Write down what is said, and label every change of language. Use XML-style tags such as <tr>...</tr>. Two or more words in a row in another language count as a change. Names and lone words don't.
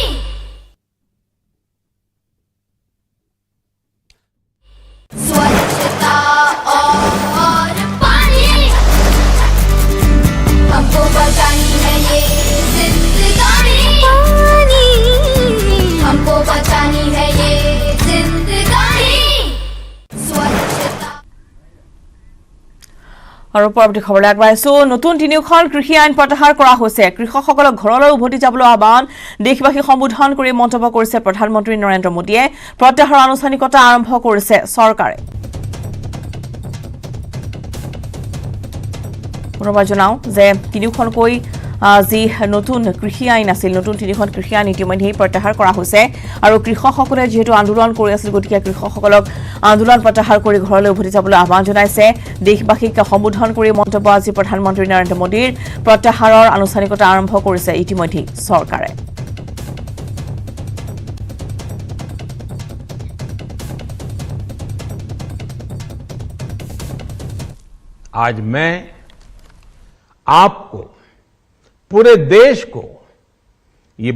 <hi>स्वच्छता और पानी, हमको बचानी है ये जिंदगानी, हमको बचानी है ये जिंदगानी।</hi> <as>আৰু পৰৱৰ্তী খবৰলৈ আগবাঢ়িছো নতুন তিনিখন কৃষি আইন প্ৰত্যাহাৰ কৰা হৈছে কৃষকসকলক ঘৰলৈ উভতি যাবলৈ আহ্বান দেশবাসী সম্বোধন কৰি মন্তব্য কৰিছে প্ৰধানমন্ত্ৰী নৰেন্দ্ৰ মোদীয়ে প্ৰত্যাহাৰৰ আনুষ্ঠানিকতা আৰম্ভ কৰিছে চৰকাৰে পুনৰবাৰ জনাও যে তিনিখনকৈ যি নতুন কৃষি আইন আছিল নতুন তিনিখন কৃষি আইন ইতিমধ্যে প্ৰত্যাহাৰ কৰা হৈছে আৰু কৃষকসকলে যেহেতু আন্দোলন কৰি আছিল গতিকে কৃষকসকলক আন্দোলন প্ৰত্যাহাৰ কৰি ঘৰলৈ উভতি যাবলৈ আহ্বান জনাইছে দেশবাসীক সম্বোধন কৰি মন্তব্য আজি প্ৰধানমন্ত্ৰী নৰেন্দ্ৰ মোদীৰ প্ৰত্যাহাৰৰ আনুষ্ঠানিকতা আৰম্ভ কৰিছে ইতিমধ্যে চৰকাৰে</as> <hi>आज मैं आपको पूरे देश को ये</hi>